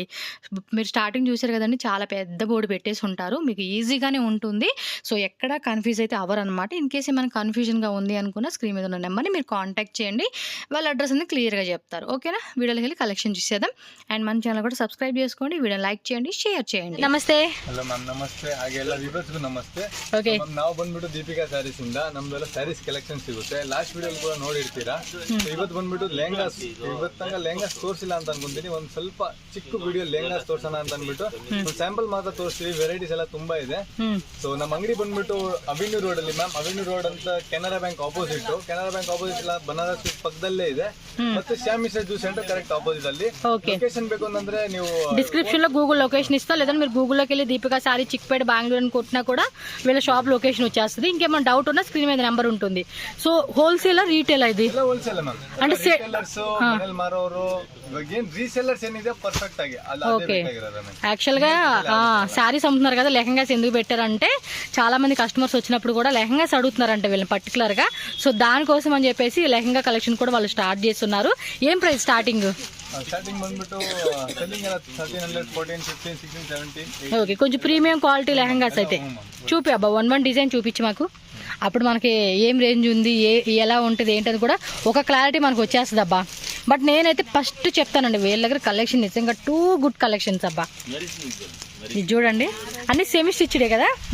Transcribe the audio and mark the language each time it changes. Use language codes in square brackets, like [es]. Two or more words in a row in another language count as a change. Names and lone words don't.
[te] మీరు స్టార్టింగ్ చూసారు కదండి, చాలా పెద్ద బోర్డు పెట్టేసి ఉంటారు, మీకు ఈజీగానే ఉంటుంది. సో ఎక్కడ కన్ఫ్యూజ్ అయితే అవ్వరు అనమాట. [en] in case [te] ఏమైనా కన్ఫ్యూజన్గా ఉంది అనుకున్న స్క్రీన్ మీద ఉన్న నెంబర్ని మీరు కాంటాక్ట్ చేయండి, వాళ్ళ అడ్రస్ అనేది క్లియర్గా చెప్తారు. ఓకేనా? వీడియోకి వెళ్ళి కలెక్షన్ చూసేద్దాం. అండ్ మన ఛానల్ కూడా సబ్స్క్రైబ్ చేసుకోండి, వీడియో లైక్ చేయండి, షేర్ చేయండి. [kn] ನಮಸ್ತೆ. [en] hello ma'am, [kn] ನಮಸ್ತೆ. ಹಾಗೆ ಎಲ್ಲ ವಿವರ್ಸ್ಗೂ ನಮಸ್ತೆ. ಓಕೆ, ನಾವು ಬಂದ್ಬಿಟ್ಟು ದೀಪಿಕಾ ಸ್ಯಾರೀಸ್ ಇಂದ ನಮ್ದೆಲ್ಲ [en] sarees collection [kn] ಸಿಗುತ್ತೆ. [en] last video [kn] ಕೂಡ ನೋಡಿರ್ತೀರಾ. ಇವತ್ತು ಬಂದ್ಬಿಟ್ಟು ಲೆಹಂಗಾಸ್, ಇವತ್ತಂಗ ಲೆಹಂಗಾಸ್ ತೋರಿಸಿಲ್ಲ ಅಂತ ಅನ್ಕೊಂತೀನಿ. ಒಂದ್ ಸ್ವಲ್ಪ ಚಿಕ್ಕ ವಿಡಿಯೋ ಲೆಹಂಗಾಸ್ ತೋರ್ಸೋಣ ಅಂತ ಅಂದ್ಬಿಟ್ಟು ಒಂದು ಸ್ಯಾಂಪಲ್ ಮಾತ್ರ ತೋರಿಸ್ತೀವಿ. ವೆರೈಟೀಸ್ ಎಲ್ಲ ತುಂಬಾ ಇದೆ. ಸೊ ನಮ್ಮ ಅಂಗಡಿ ಬಂದ್ಬಿಟ್ಟು ಅವೆನ್ಯೂ ರೋಡ್ ಅಲ್ಲಿ ಮ್ಯಾಮ್, ಅವೆನ್ಯೂ ರೋಡ್ ಅಂತ ಕೆನರಾ ಬ್ಯಾಂಕ್ ಆಪೋಸಿಟ್, ಕೆನರಾ ಬ್ಯಾಂಕ್ ಆಪೋಸಿಟ್ ಬನಾರಸ್ ಪಕ್ಕದಲ್ಲೇ ಇದೆ. ಮತ್ತೆ ಶ್ಯಾಮ್ ಮಿಶ್ರಾ ಜ್ಯೂಸ್ ಸೆಂಟರ್ [en] correct opposite [kn] ಅಲ್ಲಿ. ಲೊಕೇಶನ್ ಬೇಕು ಅಂತಂದ್ರೆ ನೀವು [te] డిస్క్రిప్షన్ లో గూగుల్ లొకేషన్ ఇస్తా, లేదంటే మీరు గూగుల్లోకి వెళ్ళి దీపికా శారీ చిక్పేట బెంగళూరు అని కొట్టినా కూడా వీళ్ళ [en] shop location [te] వచ్చేస్తుంది. ఇంకేమైనా డౌట్ ఉన్నా స్క్రీన్ మీద నెంబర్ ఉంటుంది. [en] so wholesale retail ఇది wholesale ma'am, [te] అంటే [kn] ರಿಟೇಲರ್ಸ್ ಮನೆಯಲ್ಲಿ ಮಾರೋರು ಇವಾಗ ಏನ್ ರೀಸೆಲ್ಲರ್ಸ್ ಏನಿದೆ ಪರ್ಫೆಕ್ಟ್ ಆಗಿ [te] ఓకే. యాక్చువల్ గా శారీస్ అమ్ముతున్నారు కదా, లెహంగాస్ ఎందుకు పెట్టారంటే చాలా మంది కస్టమర్స్ వచ్చినప్పుడు కూడా లెహంగాస్ అడుగుతున్నారంటే వీళ్ళని పర్టికులర్ గా. సో దానికోసం అని చెప్పేసి లెహంగా కలెక్షన్ కూడా వాళ్ళు స్టార్ట్ చేస్తున్నారు. [en] ఏం price starting [kn] ಬಂದ್ಬಿಟ್ಟು ಸೆಲ್ಲಿಂಗ್ ಎಲ್ಲ 1300, 14, 15, 16, 17. [te] ఓకే, కొంచెం [en] premium quality [te] లెహంగాస్ అయితే చూపి అబ్బా, [en] one design [te] చూపించి మాకు. అప్పుడు మనకి ఏం రేంజ్ ఉంది, ఎలా ఉంటుంది ఏంటది కూడా ఒక క్లారిటీ మనకు వచ్చేస్తుంది అబ్బా. బట్ నేనైతే ఫస్ట్ చెప్తానండి, వీళ్ళ దగ్గర కలెక్షన్ నిజంగా [en] too good collections [te] అబ్బా. ఇది చూడండి, అన్ని [en] semi stitched [te] కదా.